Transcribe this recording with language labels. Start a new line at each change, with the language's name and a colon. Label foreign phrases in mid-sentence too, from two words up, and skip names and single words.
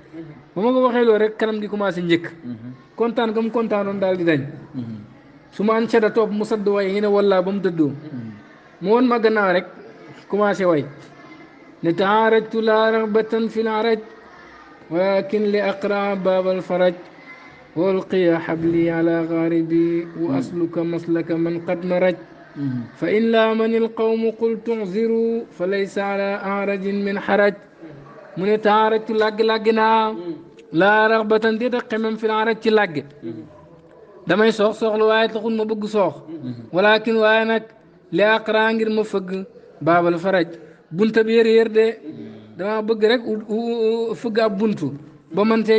Wolof: ba ma ko waxee loolu rek kanam gi commencé njëkk kontaan ga mu kontaanoon daal di dañ su ma an cada topp mu sadd way ngi ne wallaa ba mu dëddoo mu woon ma gannaaw rek commencé way ne
Arabic: ترجيت لا رغبة في الفرج ولكن لأقرأ باب الفرج وألقي حبلي على غاربي وأسلك مسلك من قد مرج فإن لامني القوم قلت اعذروا ف ليس على أعرج من حرج
Wolof: mu ne taarajtu làggi naa
Arabic: لا رغبة
Wolof: déet a xemem
Arabic: في الفرج
Wolof: ci làgge damay soxlu waaye taxul ma bëgg soox walakin waaye nag
Arabic: لأقرأ
Wolof: ngir ma fëgg
Arabic: باب الفرج
Wolof: bunta bi yër de dama bëgg rek fëgg ab buntu ba man tee